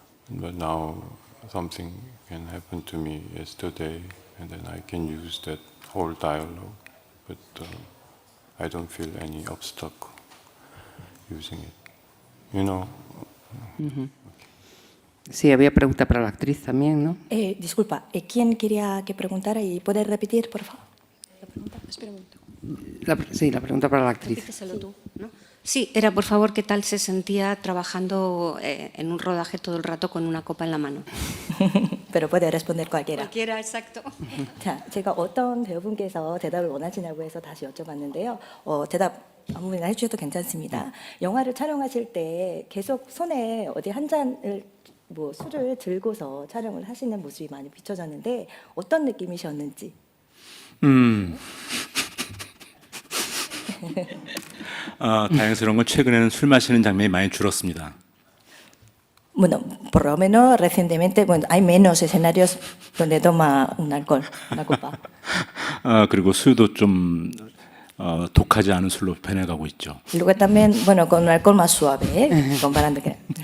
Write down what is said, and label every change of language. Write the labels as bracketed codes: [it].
[en] But now something can happen to me yesterday, and then I can use that whole dialogue, but I don't feel any obstacle using it. You know? [es] Sí, había pregunta para la actriz también, ¿no? Disculpa, ¿quién quería que preguntara y puedes repetir, por favor? Sí, la pregunta para la actriz. Díceselo tú, ¿no? Sí, era por favor qué tal se sentía trabajando en un rodaje todo el rato con una copa en la mano. Pero puede responder cualquiera. Cualquiera, exacto. [ko] 자, 제가 어떤 배우분께서 대답을 원하시냐고 해서 다시 여쭤봤는데요. 대답 아무나 해주셔도 괜찮습니다. 영화를 촬영하실 때 계속 손에 어디 한 잔을 술을 들고서 촬영을 하시는 모습이 많이 비춰졌는데 어떤 느낌이셨는지. 다행스러운 건 최근에는 술 마시는 장면이 많이 줄었습니다. [es] Bueno, por lo menos recientemente hay menos escenarios donde toma un alcohol, una copa. [ko] 그리고 술도 좀 독하지 않은 술로 변해가고 있죠. [es] Y luego también, bueno, con un alcohol más suave, comparando que.